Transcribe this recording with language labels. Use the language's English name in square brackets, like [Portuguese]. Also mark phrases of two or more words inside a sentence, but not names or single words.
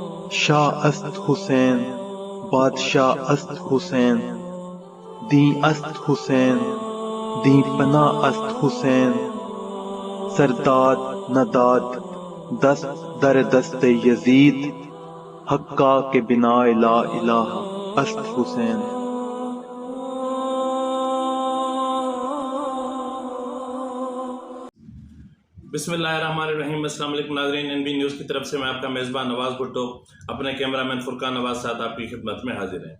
[Persian] شاہ است حسین بادشاہ است حسین دیں است حسین دیں پناہ است حسین سرداد نداد دست در دست یزید حقا کے بنا لا الہ است حسین. [Arabic] بسم اللہ الرحمن الرحیم. السلام علیکم [Urdu] ناظرین، این بی نیوز کی طرف سے میں آپ کا میزبان نواز بھٹو اپنے کیمرہ مین فرقان نواز ساتھ آپ کی خدمت میں حاضر ہیں.